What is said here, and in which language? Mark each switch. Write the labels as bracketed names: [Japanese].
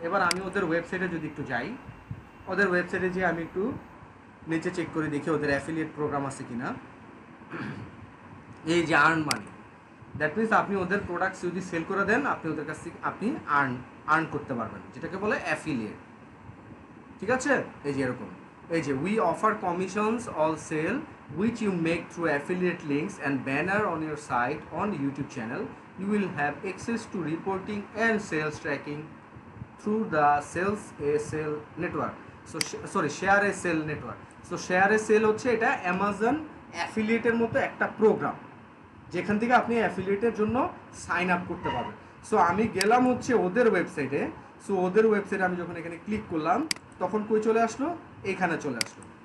[Bangla] এবার আমি ওদের ওয়েবসাইটে যদি একটু যাই, ওদের ওয়েবসাইটে যে আমি একটু নিচে চেক করে দেখি ওদের অ্যাফিলিয়েট প্রোগ্রাম আছে কিনা। এই যে আর্ন মানি, [English] that means [Bangla] আপনি ওদের প্রোডাক্টস যদি সেল করে দেন, আপনি ওদের কাছ থেকে আপনি আর্ন করতে পারবেন, যেটাকে বলে অ্যাফিলিয়েট, ঠিক আছে। এই যে এরকম, এই যে [English] We offer commissions all sale which you make through affiliate links and banner on your site on YouTube channel. You will have access to reporting and sales tracking through the sales a sale network. So share a sale network. [Bangla] So share a sale হচ্ছে এটা Amazon অ্যাফিলিয়েটের মতো একটা programme, যেখান থেকে আপনি অ্যাফিলিয়েটের জন্য sign up করতে পারবেন। সো আমি গেলাম হচ্ছে ওদের ওয়েবসাইটে। সো ওদের ওয়েবসাইটে আমি যখন এখানে ক্লিক করলাম তখন কই চলে আসলো, এখানে চলে আসলো।